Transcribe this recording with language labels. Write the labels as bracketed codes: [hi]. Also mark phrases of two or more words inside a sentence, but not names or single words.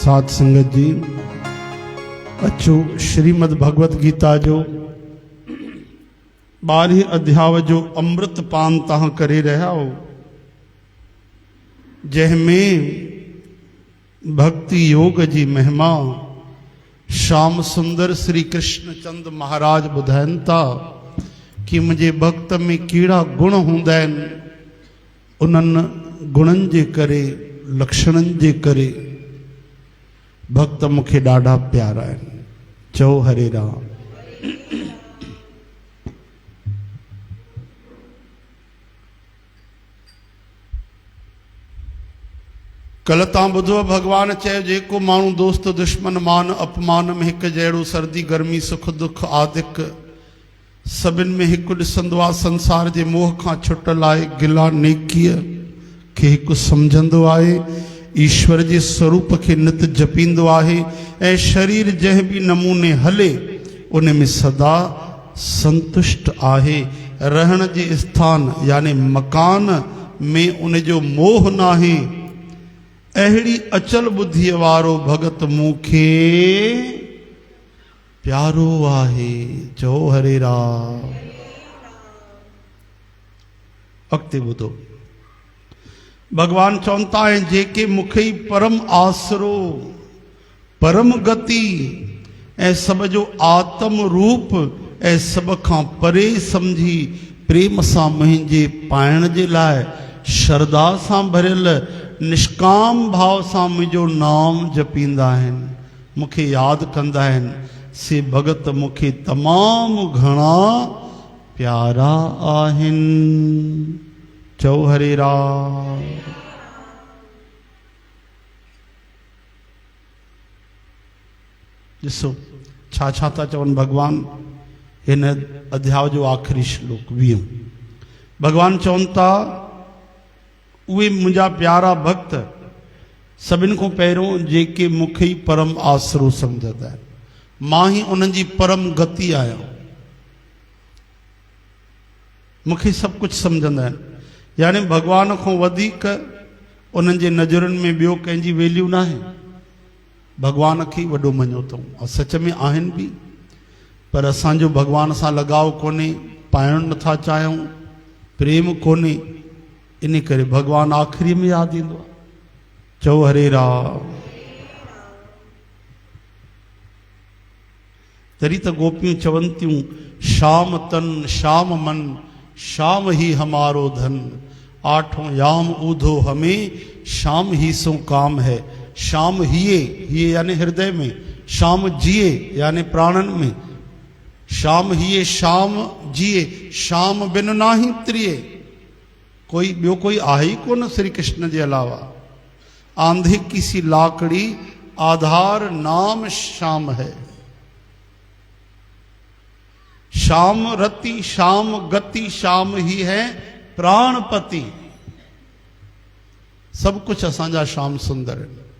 [sd] साध संगत जी अचो श्रीमद भगवत गीता जो 12 अध्याय जो अमृत पान तहां करे रहा हो, जंहिंमें भक्ति योग जी महिमा श्याम सुंदर श्री कृष्ण चंद महाराज ॿुधाइनि था कि मुझे भक्त में कहिड़ा गुण हूंदा आहिनि, उन्हनि गुणनि जे करे लक्षणनि जे करे भक्त मुखे ॾाढा प्यारा आहिनि। चओ हरे राम। कल तव्हां ॿुधो भगवान चयो जेको माण्हू दोस्त दुश्मन मान अपमान में हिकु जहिड़ो सर्दी गर्मी सुख दुख आदिक सभिनि में हिकु ॾिसंदो आहे, संसार जे मोह खां छुटल आहे, गिला नेकीअ खे हिकु सम्झंदो आहे, ईश्वर जे स्वरूप खे नित जपींदो आहे ऐं शरीर जंहिं बि नमूने हले उन में सदा संतुष्ट आहे। रहण जे स्थान यानी मकान में उन जो मोह न आहे। अहिड़ी अचल बुद्धीअ वारो भगत मूंखे प्यारो आहे। चओ हरे राम। अॻिते ॿुधो भगवान चवनि था जेके मूंखे ई परम आसरो परम गति ऐं सब जो आत्म रूप ऐं सब खां परे समझी प्रेम सां मुंहिंजे पाइण जे लाइ श्रद्धा सां भरियल निष्काम भाव सां मुंहिंजो नाम जपींदा आहिनि, मूंखे यादि कंदा आहिनि, से भगत मूंखे तमामु घणा प्यारा आहिनि। चओ हरे राम। ॾिसो छा छा था चवनि भगवान हिन अध्याय जो आख़िरी श्लोक 20। भगवान चवनि था उहे मुंहिंजा प्यारा भक्त सभिनि खां पहिरियों जेके मूंखे ई परम आसरो सम्झंदा आहिनि, मां ई उन्हनि जी परम गति आहियां, मूंखे सभु कुझु सम्झंदा आहिनि। यानी भगवान खां वधीक उन्हनि जे नज़रुनि में ॿियो कंहिंजी वैल्यू न आहे। भगवान खे ई वॾो मञो अथऊं ऐं सच में आहिनि बि, पर असांजो भगवान सां लगाव कोन्हे, पाइणु नथा चाहियूं, प्रेम कोन्हे, इन करे भगवान आख़िरी में यादि ईंदो आहे। चओ हरे राम। तरी त गोपियूं चवनि थियूं [bra] श्याम तन श्याम मन श्याम ही हमारो धन, आठों याम ऊधो हमें श्याम ही सो काम है। श्याम हिये यानी हृदय में, श्याम जिए यानी प्राणन में, श्याम हिये श्याम जिए, श्याम बिन नाही त्रिये। [sd] कोई ॿियो कोई आहे ही कोन श्री कृष्ण जे अलावा। [bra] आंधे की सी लाकड़ी आधार नाम श्याम है। श्याम रति श्याम गति श्याम ही है प्राणपति। [sd] सब कुछ असांजा श्याम सुंदर है।